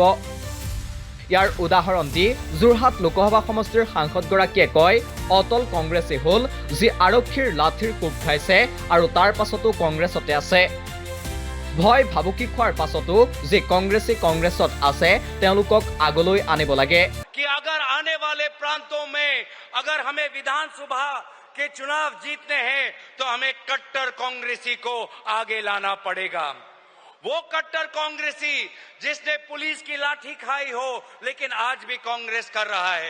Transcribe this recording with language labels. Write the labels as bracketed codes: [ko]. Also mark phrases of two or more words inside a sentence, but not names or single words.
[as] ইয়াৰ উদাহৰণ দি যোৰহাট লোকসভা সমষ্টিৰ সাংসদগৰাকীয়ে কয়, অটল কংগ্ৰেছেই হ'ল যি আৰক্ষীৰ লাঠিৰ কোব খাইছে আৰু তাৰ পাছতো কংগ্ৰেছতে আছে। ভয় ভাবুকি খোৱাৰ পাছতো যি কংগ্ৰেছী কংগ্ৰেছত আছে তেওঁলোকক আগলৈ আনিব লাগে। [hi] कि अगर आने वाले प्रांतों में अगर हमें विधानसभा के चुनाव जीतने हैं तो हमें कट्टर कांग्रेसी को आगे लाना पड़ेगा। वो कट्टर कांग्रेसी जिसने पुलिस की लाठी खाई हो लेकिन आज भी कांग्रेस कर रहा है।